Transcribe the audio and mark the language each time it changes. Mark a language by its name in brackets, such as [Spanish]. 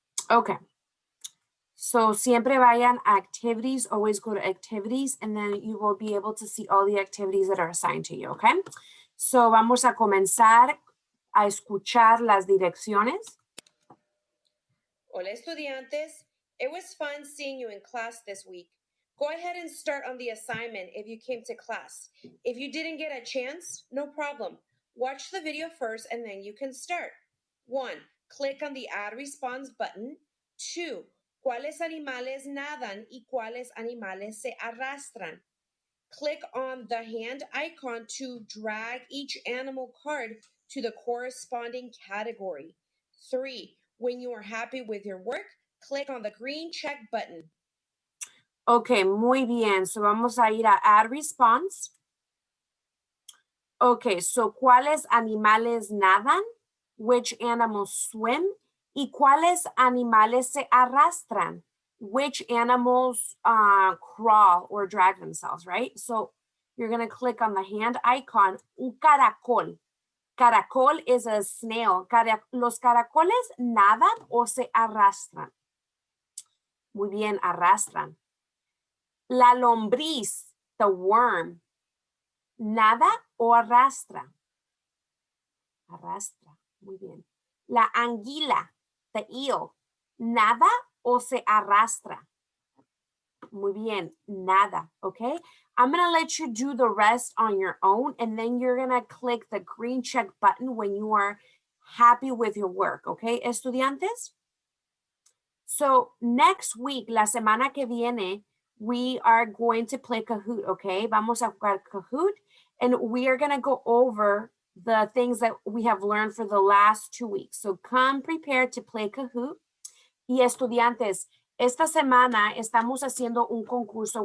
[English] Okay. So [Spanish] siempre vayan a [English] activities, always go to activities, and then you will be able to see all the activities that are assigned to you, okay? [Spanish] So vamos a comenzar a escuchar las direcciones. Hola, estudiantes. [English] It was fun seeing you in class this week. Go ahead and start on the assignment if you came to class. If you didn't get a chance, no problem. Watch the video first and then you can start. 1. Click on the Add Response button. 2. [Spanish] ¿Cuáles animales nadan y cuáles animales se arrastran? [English] Click on the hand icon to drag each animal card to the corresponding category. 3. When you are happy with your work, click on the green check button. [Spanish] Ok, muy bien. So vamos a ir a Add Response. [English] Ok, so [Spanish] ¿cuáles animales nadan? [English] Which animals swim? [Spanish] ¿Y cuáles animales se arrastran? [English] Which animals crawl or drag themselves, right? So you're going to click on the hand icon, [Spanish] un caracol. Caracol [English] is a snail. [Spanish] Los caracoles nadan o se arrastran. Muy bien, arrastran. La lombriz, [English] the worm, [Spanish] nada o arrastra. Arrastra, muy bien. La anguila, [English] the eel, [Spanish] nada o se arrastra. Muy bien, nada, okay? [English] I'm gonna let you do the rest on your own, and then you're gonna click the green check button when you are happy with your work, okay, estudiantes? So next week, [Spanish] la semana que viene, [English] we are going to play Kahoot, okay? [Spanish] Vamos a jugar Kahoot, [English] and we are gonna go over the things that we have learned for the last 2 weeks. So come prepared to play Kahoot. [Spanish] Y estudiantes, esta semana estamos haciendo un concurso.